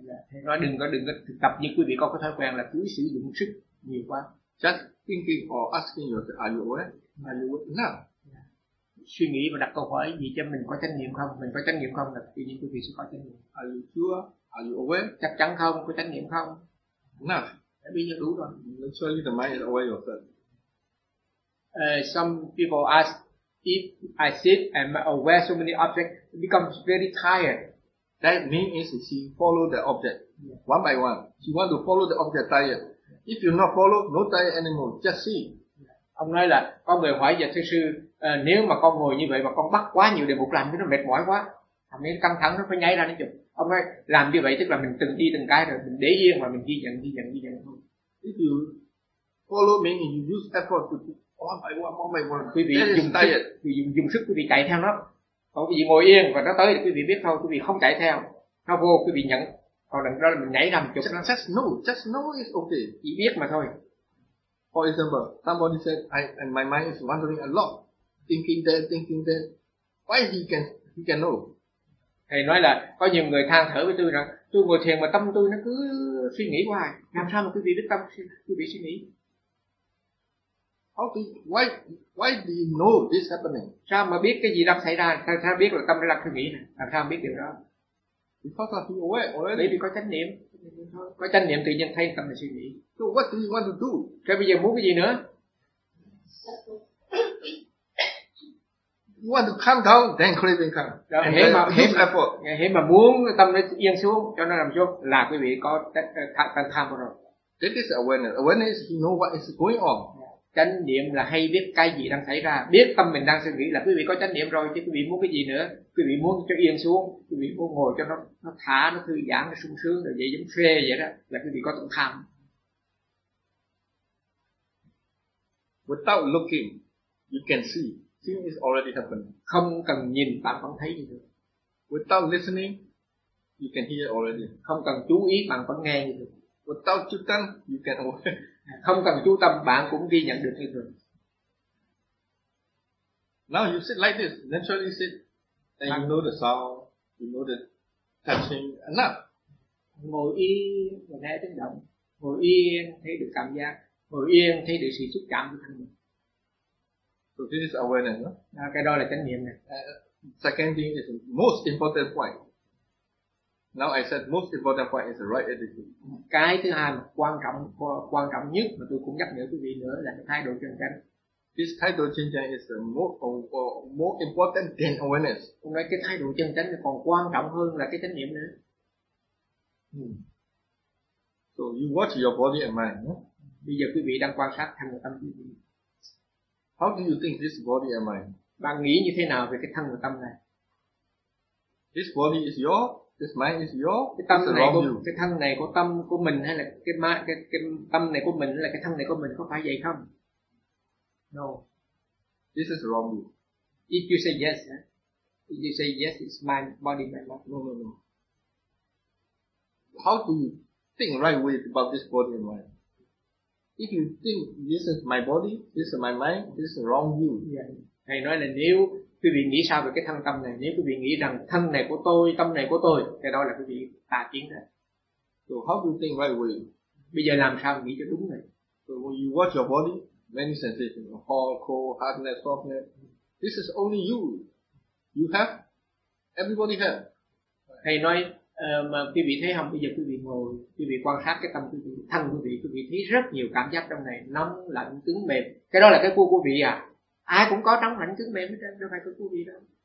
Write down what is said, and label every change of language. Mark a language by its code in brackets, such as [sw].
[vi] Thầy nói đừng có thực tập như quý vị có cái thói quen là cứ sử dụng sức nhiều quá. [en] Just thinking or asking yourself, are you aware? Are you aware? No. [vi] Suy nghĩ và đặt câu hỏi gì cho mình có trách nhiệm không? Mình có trách nhiệm không? Là tự nhiên quý vị sẽ có trách nhiệm. [en] Are you sure? Are you aware? [vi] Chắc chắn không? Có trách nhiệm không? [en] No. [vi] Đã biết như đủ rồi. [en] Naturally the mind is aware of that. Some people ask, if I sit and aware so many objects, it becomes very tired. That means she follow the object one by one. She want to follow the object tired. If you not follow, no tired anymore. Just see. [vi] Ông nói là có người hỏi và thưa sư, nếu mà con ngồi như vậy mà con bắt quá nhiều đề mục làm thì nó mệt mỏi quá. Thậm chí căng thẳng nó phải nháy ra nó chụp. Ông nói làm như vậy tức là mình từng đi từng cái rồi mình để yên mà mình ghi nhận thôi. [en] If you follow me and you use effort to one by one. [vi] Quý vị dùng sức quý vị chạy theo nó. Còn quý vị ngồi yên và nó tới thì quý vị biết thôi, quý vị không chạy theo. Nó vô quý vị nhận. Còn đằng đó là mình nhảy ra một chục. [en] Just know is okay. [vi] Chỉ biết mà thôi. [en] For example, somebody said, and my mind is wandering a lot. Thinking that. Why he can know? [vi] Thầy nói là có nhiều người than thở với tôi rằng tôi ngồi thiền mà tâm tôi nó cứ suy nghĩ hoài. Làm sao mà quý vị biết tâm quý vị suy nghĩ? [en] Why do you know this happening? [vi] Sao mà biết cái gì đang xảy ra? Sao biết là tâm đang suy nghĩ? Làm sao biết điều đó? [en] Because of being aware already. [vi] Bởi vì có chánh niệm. Có chánh niệm tự nhiên thay tâm suy nghĩ. [en] So what do you want to do? [vi] Cái bây giờ muốn cái gì nữa? [en] You want to calm down, then craving come. [vi] Thế mà muốn tâm nó yên xuống, cho nó nằm xuống, là quý vị có tâm tham rồi. [en] This is awareness. Awareness is to know what is going on. [vi] chánh niệm là hay biết cái gì đang xảy ra, biết tâm mình đang suy nghĩ là quý vị có chánh niệm rồi, chứ quý vị muốn cái gì nữa? Quý vị muốn cho yên xuống, quý vị muốn ngồi cho nó thả, nó thư giãn, nó sung sướng rồi vậy, giống phê vậy đó, là quý vị có tâm tham. [en] Without looking, you can see things is already happening. [vi] Không cần nhìn bạn vẫn thấy gì được. [en] Without listening, you can hear already. [vi] Không cần chú ý bạn vẫn nghe gì được. [en] Without chú tâm, you can hear. [vi] Không cần chú tâm bạn cũng ghi nhận được như thường. [en] Now you sit like this, naturally sit, and you know the sound, you know the touching, enough. [vi] Ngồi yên và nghe tiếng động, ngồi yên thấy được cảm giác, ngồi yên thấy được sự xúc chạm của thân mình. [en] So this is awareness, no? [vi] À, cái đó là chánh niệm này. [en] Second thing is the most important point. Now I said most important point is the right attitude. [vi] Cái thứ hai mà quan trọng nhất mà tôi cũng nhắc nhở quý vị nữa là cái thái độ chân chánh. [en] This thái độ chân chánh is the more important than awareness. [vi] Tôi nói cái thái độ chân chánh còn quan trọng hơn là cái chánh niệm nữa. [en] So you watch your body and mind. No? [vi] Bây giờ quý vị đang quan sát thân và tâm quý vị. [en] How do you think this body and mind? [vi] Bạn nghĩ như thế nào về cái thân và tâm này? [en] This body is your, this mind is your. [vi] Cái tâm này của, cái thân này của tâm của mình hay là cái tâm này của mình hay là cái thân này của mình, có phải vậy không? [en] No. This is wrong view. If you say yes, huh? If you say yes, it's my body, my mind. No. How do you think right way about this body and mind? If you think this is my body, this is my mind, this is wrong view. Yeah. [vi] Thầy nói là nếu quý vị nghĩ sao về cái thân tâm này, nếu quý vị nghĩ rằng thân này của tôi, tâm này của tôi, cái đó là quý vị tà kiến đó. [en] So how do you think right away? [vi] Bây giờ làm sao nghĩ cho đúng này? [en] So when you watch your body, many sensations, hot, cold, hardness, softness, this is only you. You have, everybody have. [vi] Thầy nói, mà quý vị thấy không, bây giờ quý vị ngồi, quý vị quan sát cái tâm quý vị, thân quý vị thấy rất nhiều cảm giác trong này, nóng, lạnh, cứng, mềm. Cái đó là cái của quý vị à? Ai cũng có trong lạnh cứng mềm hết, đâu phải có quý vị đâu.